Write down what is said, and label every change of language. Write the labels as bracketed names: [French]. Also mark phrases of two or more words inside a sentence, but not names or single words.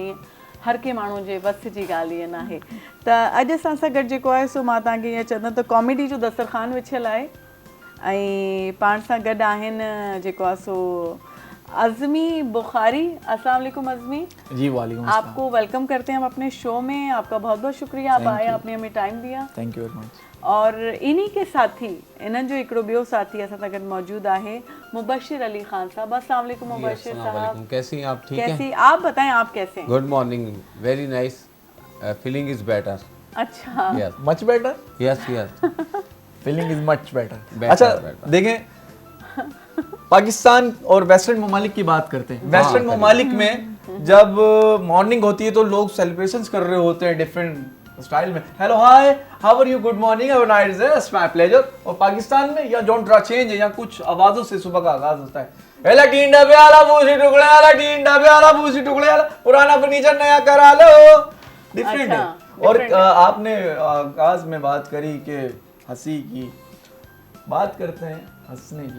[Sindhi] ईअं हर कंहिं माण्हू जे वस जी ॻाल्हि ईअं न आहे। त अॼु असां सां गॾु जेको आहे सो मां तव्हांखे ईअं चवंदमि त कॉमेडी जो दस्तरखान विछियल आहे ऐं पाण सां गॾु आहिनि जेको आहे सो अज़मी बुखारी। [Urdu] السلام علیکم عزمی جی۔ وعلیکم. آپ کو ویلکم کرتے ہیں ہم اپنے شو میں، آپ کا بہت بہت شکریہ، آپ آئے، آپ نے ہمیں ٹائم دیا, [English] Thank you very much. [Urdu] اور انہیں کے ساتھی, [Sindhi] इन्हनि जो हिकिड़ो ॿियो साथी असां सां गॾु मौजूदु आहे मुबशिर अली खान साहब। [Urdu] السلام علیکم مبشر صاحب, کیسی ہیں آپ؟ ٹھیک کیسی ہیں? آپ بتائیں، آپ کیسے ہیں? [English] Good morning, very nice, feeling is better. [Urdu] اچھا, [English] Yes, much better. Yes yes, Feeling is much better. [Urdu] اچھا دیکھیں، پاکستان اور ویسٹرن ممالک کی بات کرتے ہیں. ویسٹرن ممالک میں جب مارننگ ہوتی ہے تو لوگ سیلیبریشنز کر رہے ہوتے ہیں ڈفرنٹ اسٹائل میں, [English] Hello hi how are you, good morning, have a nice day, it's my pleasure. [Urdu] اور پاکستان میں یا ڈونٹ ٹرا چینج ہے، یا کچھ آوازوں سے صبح کا آغاز ہوتا ہے, [Punjabi] ایلا ٹینڈا پے آلا بھوسی ٹکڑے آلا، ٹینڈا پے آلا بھوسی ٹکڑے آلا, [Urdu] پرانا فرنیچر نیا کرا لو، ڈفرنٹ ہے. اور آپ نے آغاز میں بات کری کہ ہنسی کی، بات کرتے ہیں ہنسنے کی,